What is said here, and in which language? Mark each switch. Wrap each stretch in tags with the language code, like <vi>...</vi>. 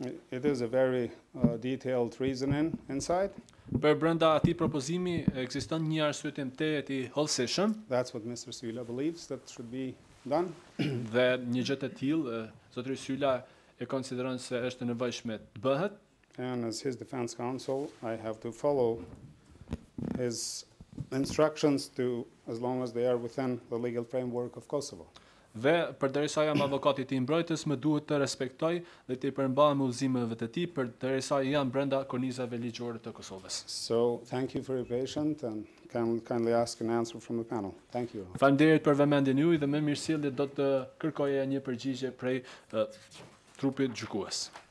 <en>It is a very detailed reasoning inside.</en> <sq>Për brenda atij propozimi ekziston një arsyetim të hollësishëm.</sq> <en>That's what Mr. Syla believes that should be done.</en> <sq>Dhe një gjë të tillë zotëri Syla e konsideron se është e nevojshme të bëhet.</sq> <en>And as his defense counsel, I have to follow his instructions to, as long as they are within the legal framework of Kosovo.</en> <sq>Dhe përderisa jam avokati i mbrojtës, më duhet të respektoj dhe të përmbahem udhëzimeve të tij përderisa jam brenda kornizave ligjore të Kosovës.</sq> <en>So, thank you for your patience and kindly ask an answer from the panel. Thank you.</en> <sq>Faleminderit për vëmendjen juaj dhe me mirësjellje do të kërkoja një përgjigje prej trupit gjykues.</sq>